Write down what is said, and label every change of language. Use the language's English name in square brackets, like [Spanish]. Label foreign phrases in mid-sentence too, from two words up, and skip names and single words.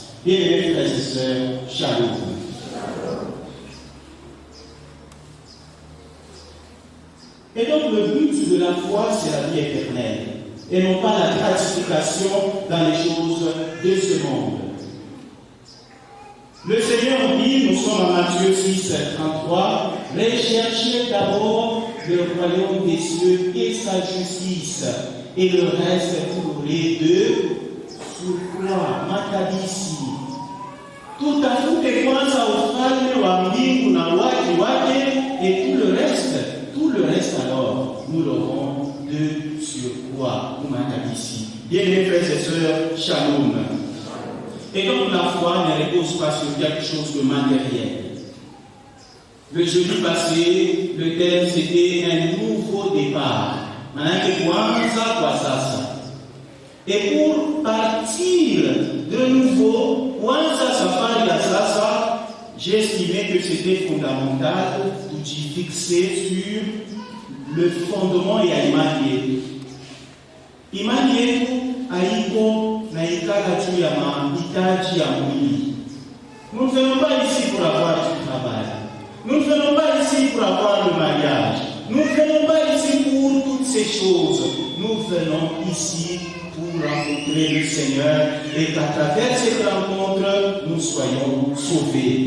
[French] Bien-aimés frères et sœurs, shalom. Et donc le but de la foi, c'est la vie éternelle, et non pas la gratification dans les choses de ce monde. Le Seigneur dit, nous sommes à Matthieu 6, 33, recherchez d'abord le royaume des cieux et sa justice, et le reste vous l'aurez de surcroît. [Swahili] Makabisi. Tutafute kwanza ufalme wa mbingu na watu wake, [French] et tout le reste alors, nous l'aurons de surcroît. Makabisi. Bien-aimés frères et sœurs, shalom. Et donc la foi ne repose pas sur quelque chose de matériel. Le jeudi passé, le thème c'était un nouveau départ. Et pour partir de nouveau, j'ai estimé que c'était fondamental de fixer sur le fondement et à l'image. [Swahili] Imani haiko na ikala juu ya mahitaji ya mwili. [French] Nous ne venons pas ici pour avoir du travail. Nous ne venons pas ici pour avoir le mariage. Nous ne venons pas ici pour toutes ces choses. Nous venons ici pour rencontrer le Seigneur et qu'à travers cette rencontre, nous soyons sauvés.